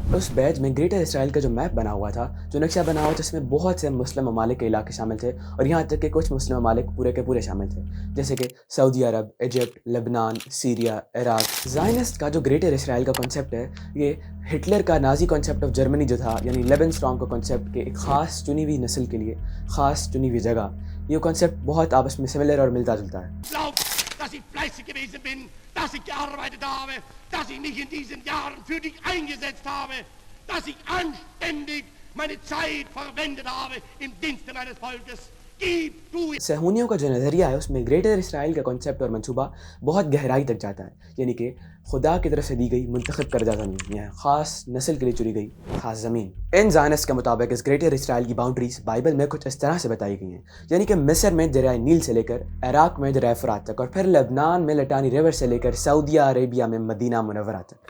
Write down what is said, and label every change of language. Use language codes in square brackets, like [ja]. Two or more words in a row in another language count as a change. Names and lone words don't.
[ur] اس بیج میں گریٹر اسرائیل کا جو میپ بنا ہوا تھا، جو نقشہ بنا ہوا تھا، اس میں بہت سے مسلم ممالک کے علاقے شامل تھے اور یہاں تک کہ کچھ مسلم ممالک پورے کے پورے شامل تھے، جیسے کہ سعودی عرب، ایجپٹ، لبنان، سیریا، عراق. زائنسٹ کا جو گریٹر اسرائیل کا کنسیپٹ ہے، یہ ہٹلر کا [en] Nazi concept of Germany [ur] جو تھا، یعنی لیبن اسٹرانگ کا کنسیپٹ کہ ایک خاص چنی ہوئی نسل کے لیے خاص چنی ہوئی جگہ، یہ کنسیپٹ بہت آپس میں سملر اور ملتا جلتا ہے. [de] Dass ich fleißig gewesen bin, dass ich gearbeitet habe, dass ich mich in diesen Jahren für dich eingesetzt habe, dass ich anständig meine Zeit verwendet habe im Dienste meines Volkes. [ur] صہیونیوں کا جو نظریہ ہے اس میں گریٹر اسرائیل کا کنسیپٹ اور منصوبہ بہت گہرائی تک جاتا ہے، یعنی کہ خدا کی طرف سے دی گئی منتخب کردہ زمین، یعنی خاص نسل کے لیے چنی گئی خاص زمین. ان زائنسٹ کے مطابق اس گریٹر اسرائیل کی باؤنڈریز بائبل میں کچھ اس طرح سے بتائی گئی ہیں، یعنی کہ مصر میں دریائے نیل سے لے کر عراق میں دریائے فرات تک، اور پھر لبنان میں لٹانی ریور سے لے کر سعودی عربیہ میں مدینہ منورہ تک.